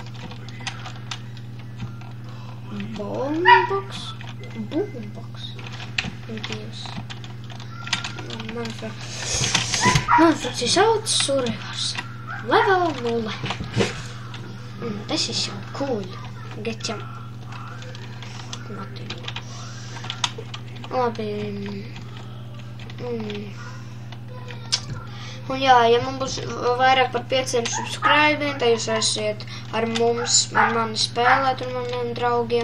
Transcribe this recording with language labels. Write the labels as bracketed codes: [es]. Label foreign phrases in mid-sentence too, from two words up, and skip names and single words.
[lv] Boombox? Dievs. Manuprāt, šī sauc Survivors. Level 0. Tas ir [en] so cool. Get jump. [lv] Labi. Un jā, ja man būs vairāk par 500 subscribiem, tad jūs esiet ar mani spēlēt un maniem draugiem.